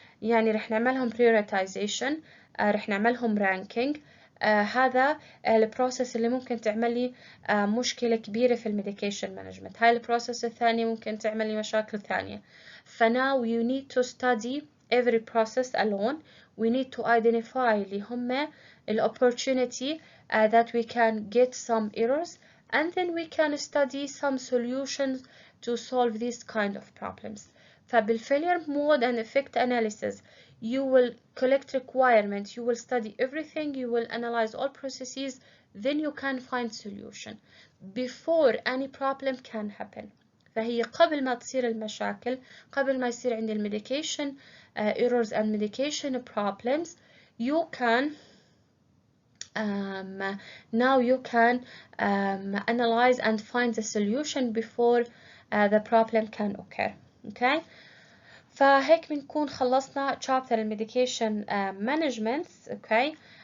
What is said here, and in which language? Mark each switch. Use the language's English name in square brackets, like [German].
[Arabic] يعني رح نعملهم prioritization، رح نعملهم ranking. هذا البروسيس اللي ممكن تعملي مشكلة كبيرة في الميديكيشن مانجمنت. هاي البروسيس الثانية ممكن تعملي مشاكل ثانية. [English] فناو you need to study every process alone. We need to identify [Arabic] اللي هم [English] opportunity that we can get some errors, and then we can study some solutions to solve these kind of problems. فبالfailure mode and effect analysis, you will collect requirements, you will study everything, you will analyze all processes, then you can find solution before any problem can happen. [Arabic] فهي قبل ما تصير المشاكل، قبل ما يصير عندي [English] medication errors and medication problems, you can now you can analyze and find the solution before the problem can occur. Okay. [Arabic] فهيك بنكون خلصنا chapter الميديكيشن مانجمنت. اوكي.